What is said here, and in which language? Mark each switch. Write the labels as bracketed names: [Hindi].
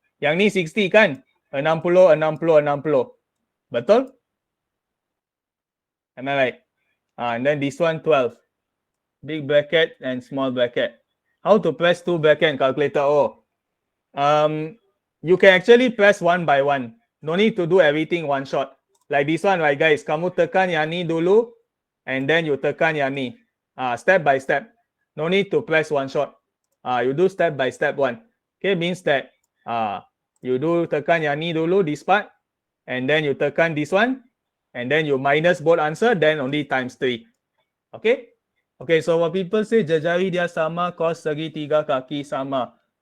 [Malay] Yang ni 60 kan? [English] 60, 60, 60. Betul? Am I right? And then this one 12. big bracket and small bracket. How to press two bracket in calculator? Oh, you can actually press one by one. No need to do everything one shot. Like this one, right, guys? [Malay] Kamu tekan yang ni dulu, [English] and then you [Malay] tekan yang ni. [English] Step by step. No need to press one shot. You do step by step one. Okay, means that you do [Malay] tekan yang ni dulu, [English] this part, and then you tekan this one, and then you minus both answer, then only times 3. Okay? Okay, so what people say, [Malay] jari dia sama, cos segitiga kaki sama.